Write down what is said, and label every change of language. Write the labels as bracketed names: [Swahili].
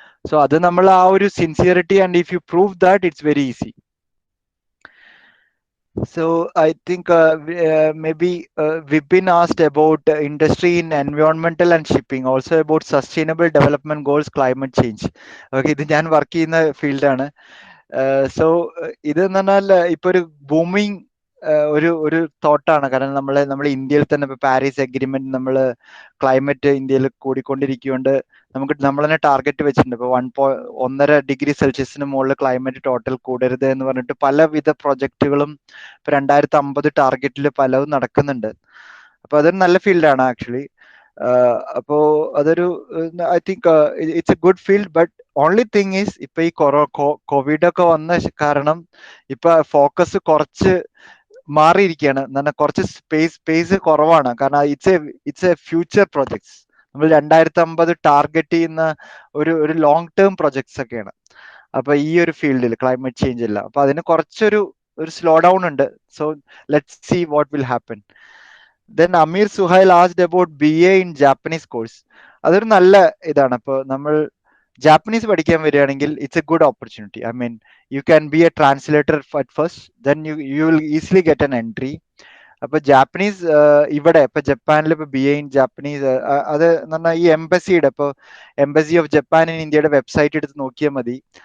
[English] So [Malayalam] അത് നമ്മൾ ആ ഒരു [English] sincerity, and if you prove that, it's very easy. So I think maybe we've been asked about industry in environmental and shipping, also about sustainable development goals, climate change. [Malayalam] Okay, ഇത് ഞാൻ work ചെയ്യുന്ന ഫീൽഡാണ്. So ഇത് എന്ന് പറഞ്ഞാൽ ഇപ്പൊ ഒരു booming ഒരു തോട്ടാണ്. കാരണം നമ്മൾ ഇന്ത്യയിൽ തന്നെ ഇപ്പൊ പാരീസ് അഗ്രിമെന്റ്, നമ്മൾ ക്ലൈമറ്റ് ഇന്ത്യയിൽ കൂടിക്കൊണ്ടിരിക്കുകൊണ്ട് നമ്മൾ തന്നെ ടാർഗറ്റ് വെച്ചിട്ടുണ്ട്. ഇപ്പൊ 1.5 ഡിഗ്രി സെൽഷ്യസിന് മുകളിൽ ക്ലൈമറ്റ് ടോട്ടൽ കൂടരുത് എന്ന് പറഞ്ഞിട്ട് പലവിധ പ്രൊജക്ടുകളും ഇപ്പൊ 2050 ടാർഗറ്റിൽ പലതും നടക്കുന്നുണ്ട്. അപ്പൊ അതൊരു നല്ല ഫീൽഡാണ് ആക്ച്വലി. അപ്പോ അതൊരു [English] I think it's a good field. [Malayalam] But only thing is ഇപ്പൊ ഈ കോവിഡ് ഒക്കെ വന്ന കാരണം ഇപ്പൊ ഫോക്കസ് കുറച്ച് മാറിയിരിക്കുകയാണ്. എന്നാൽ കുറച്ച് സ്പേസ് കുറവാണ്. കാരണം [English] It's a future projects. [Malayalam] നമ്മൾ 2050 ടാർഗറ്റ് ചെയ്യുന്ന ഒരു ലോങ് ടേം പ്രൊജക്ട്സ് ഒക്കെയാണ്. അപ്പൊ ഈ ഒരു ഫീൽഡിൽ ക്ലൈമറ്റ് ചേഞ്ച് ഇല്ല. അപ്പൊ അതിന് കുറച്ചൊരു സ്ലോ ഡൗൺ ഉണ്ട്. [English] So let's see what will happen. Then Amir Suhail asked about BA in Japanese course. [Malayalam] അതൊരു നല്ല ഇതാണ്. ഇപ്പൊ നമ്മൾ ജാപ്പനീസ് പഠിക്കാൻ വരികയാണെങ്കിൽ [English] It's a good opportunity. You can be a translator at first, then you will easily get an entry. [Malayalam] അപ്പൊ Japanese ഇവിടെ ഇപ്പൊ ജപ്പാനിൽ ഇപ്പൊ BA ഇൻ ജാപ്പനീസ്, അത് എന്ന് പറഞ്ഞാൽ ഈ എംബസിയുടെ ഇപ്പൊ എംബസി ഓഫ് ജപ്പാൻ ഇൻ ഇന്ത്യയുടെ വെബ്സൈറ്റ് എടുത്ത് നോക്കിയാൽ മതി.